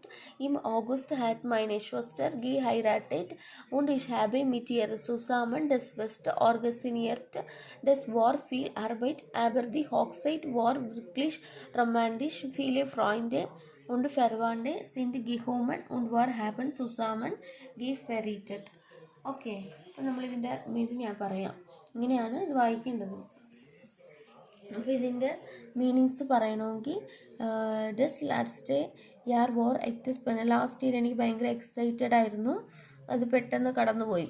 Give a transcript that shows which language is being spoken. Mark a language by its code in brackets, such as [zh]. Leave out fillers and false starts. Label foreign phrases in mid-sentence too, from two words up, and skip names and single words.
[de] Im August hat meine Schwester geheiratet und ich habe mit ihr zusammen das Fest organisiert. Das war viel Arbeit, aber die Hochzeit war wirklich romantisch. Viele Freunde und Verwandte sind gekommen und war haben zusammen gefeiert. [ml] ഓക്കെ, അപ്പോൾ നമ്മളിതിൻ്റെ ഇത് ഞാൻ പറയാം. ഇങ്ങനെയാണ് ഇത് വായിക്കേണ്ടത്. അപ്പോൾ ഇതിൻ്റെ മീനിങ്സ് പറയണമെങ്കിൽ [de] das letzte Jahr war Expen. [en] last year [ml] എനിക്ക് ഭയങ്കര എക്സൈറ്റഡ് ആയിരുന്നു, അത് പെട്ടെന്ന് കടന്നുപോയി.